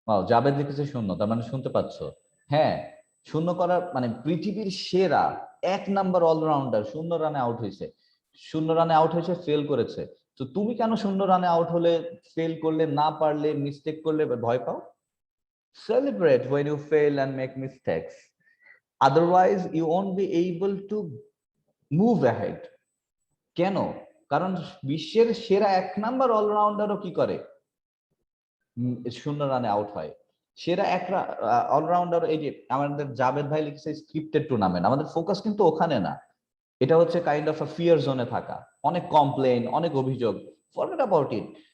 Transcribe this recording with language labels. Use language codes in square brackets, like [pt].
[bn] জাবেদ লিখেছে শূন্য, তার মানে শুনতে পাচ্ছ। হ্যাঁ, শূন্য করার মানে পৃথিবীর সেরা 1 নাম্বার অলরাউন্ডার 0 রানে আউট হয়েছে। 0 রানে আউট হয়েছে, ফেল করেছে। তো তুমি কেন 0 রানে আউট হলে, ফেল করলে, না পারলে, মিস্টেক করলে ভয় পাও? [en] Celebrate when you fail and make mistakes. Otherwise you won't be able to move ahead. [bn] কেন? কারণ বিশ্বের সেরা 1 নাম্বার অলরাউন্ডারও কি করে? 0 রানে আউট হয়। সেরা একটা অলরাউন্ডার, এই যে আমাদের জাবেদ ভাই লিখেছে স্ক্রিপ্টেড টুর্নামেন্ট, আমাদের ফোকাস কিন্তু ওখানে না। এটা হচ্ছে [en] kind of a fear [bn] জোনে থাকা, অনেক কমপ্লেন, অনেক অভিযোগ। [en] Forget about it.